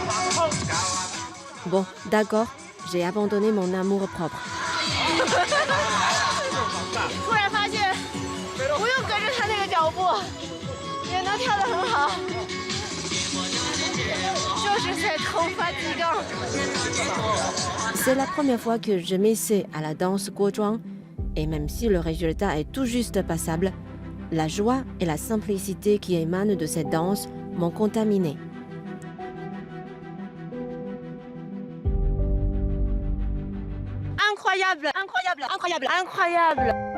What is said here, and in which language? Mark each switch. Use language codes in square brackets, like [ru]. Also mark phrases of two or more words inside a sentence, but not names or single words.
[fr] Bon, d'accord, j'ai abandonné mon amour-propre. [zh] 突然发现，不用跟着他那个脚步，也能跳得很好。就是 [fr] c'est trop fatigant. C'est la première fois que je m'essaie à la danse guozhuang, et même si le résultat est tout juste passable, la joie et la simplicité qui émanent de cette danse m'ont contaminé. Incroyable, incroyable, incroyable, incroyable.